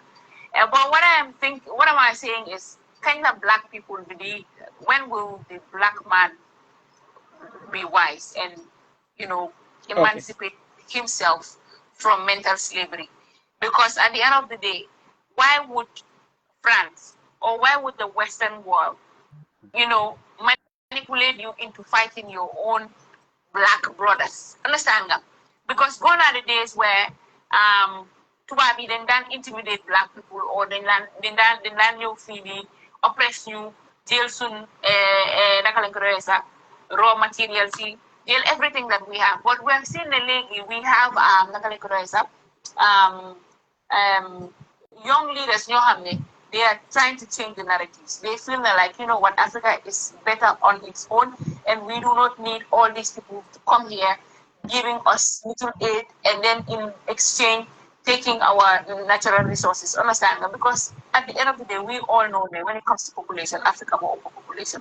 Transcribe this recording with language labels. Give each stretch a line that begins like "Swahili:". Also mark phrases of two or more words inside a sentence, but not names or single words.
English: But what am I saying is, kind of black people believe, when will the black man be wise and, emancipate himself from mental slavery? Because at the end of the day, why would France or why would the Western world, manipulate you into fighting your own black brothers? Understand that? Because gone are the days where
Wolof: tubaab yi dañ daan
English: intimidate black people or
Wolof: dañ daan ñëw fii di
English: oppress
Wolof: ñu jël suñ naka lañ ko doyee sax
English: raw materials yi
Wolof: jël
English: everything that we have. But we've seen lately we have
Wolof: naka lañ ko doyee sax
English: young leaders
Wolof: ñoo xam ne
English: they are trying to change the narratives. They feel that, like, what, Africa is better on its own and we do not need all these people to come here giving us little aid and then in exchange taking our natural resources. Understand that? Because at the end of the day, we all know that when it comes to population, Africa more overpopulation.